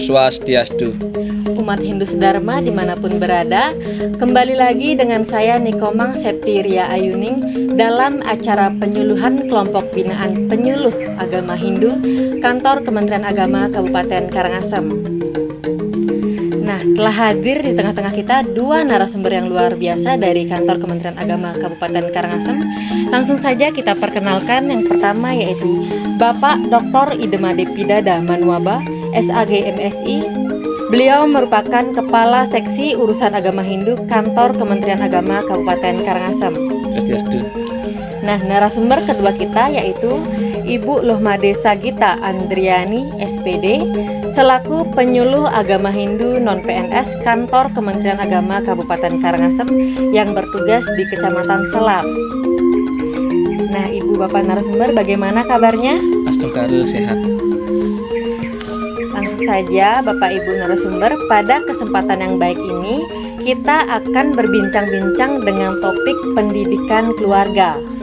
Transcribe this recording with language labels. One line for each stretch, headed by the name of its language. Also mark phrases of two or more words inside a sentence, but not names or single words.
Indonesian: Swastiastu. Umat Hindu Sedharma dimanapun berada, kembali lagi dengan saya Nikomang Septiria Ayuning dalam acara penyuluhan kelompok binaan penyuluh agama Hindu Kantor Kementerian Agama Kabupaten Karangasem. Nah, telah hadir di tengah-tengah kita dua narasumber yang luar biasa dari Kantor Kementerian Agama Kabupaten Karangasem. Langsung saja kita perkenalkan. Yang pertama yaitu Bapak Dr. Idemade Pidada Manuaba, SAG MSI. Beliau merupakan Kepala Seksi Urusan Agama Hindu Kantor Kementerian Agama Kabupaten Karangasem. Nah, narasumber kedua kita yaitu Ibu Lohmade Sagita Andriani, SPD, selaku Penyuluh Agama Hindu Non-PNS Kantor Kementerian Agama Kabupaten Karangasem yang bertugas di Kecamatan Selat. Nah, Ibu Bapak narasumber, bagaimana kabarnya? Astungkaru sehat. Langsung saja Bapak Ibu narasumber, pada kesempatan yang baik ini kita akan berbincang-bincang dengan topik pendidikan keluarga.